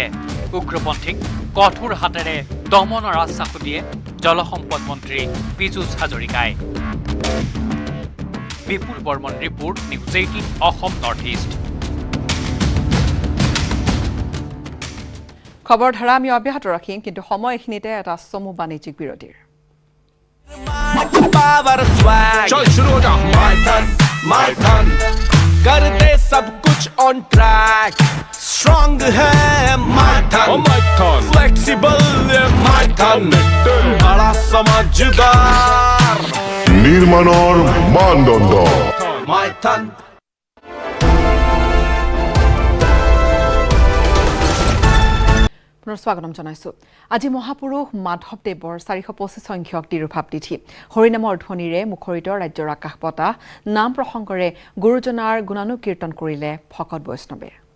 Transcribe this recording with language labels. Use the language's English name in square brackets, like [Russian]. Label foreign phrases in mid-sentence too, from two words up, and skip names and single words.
[Assamese] উগ্ৰপন্থীক কঠোৰ হাতেৰে দমনৰ আশ্বাসো দিয়ে জলসম্পদ মন্ত্ৰী পীযুষ হাজৰিকাই। বিপুল বৰ্মন ৰিপৰ্ট, নিউজ 18 অসম নৰ্থ ইষ্ট। খবৰ ধাৰা আমি অব্যাহত ৰাখিম, কিন্তু সময় এইখিনিতে এটা চমু বাণিজ্যিক বিৰতিৰ। [Hindi] चल शुरू हो जा माय धन कर दे सब कुछ [English] on track strong [Hindi] है माय धन फ्लेक्सिबल माय धन बड़ा समझदार निर्माणर मानदंड माय धन। [Assamese] স্বাগতম জনাইছো। আজি মহাপুৰুষ মাধৱদেৱৰ 425 সংখ্যক তিৰুভাৱ তিথি। হৰিনামৰ ধ্বনিৰে মুখৰিত ৰাজ্যৰ আকাশ বতাহ, নাম প্ৰসংগৰে গুৰুজনাৰ গুণানুকীৰ্তন কৰিলে ভকত বৈষ্ণৱে।